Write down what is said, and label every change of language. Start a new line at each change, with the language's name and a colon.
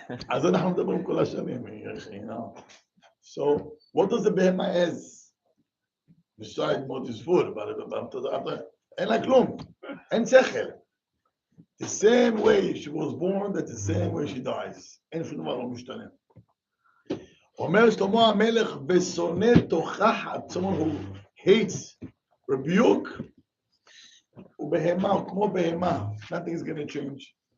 Hebrew: אז אנחנו מדברים כל השנים,
English: you know. So, what does the behema has? Besides what is food,
Hebrew: אין לה כלום, אין שכל.
English: The same way she was born, that's the same way she dies.
Hebrew: אין שום דבר לא משתנה. אומר שלמה המלך, ושונא תוכחת,
English: someone who hates rebuke,
Hebrew: ובהמה, הוא כמו בהמה,
English: nothing is going to change.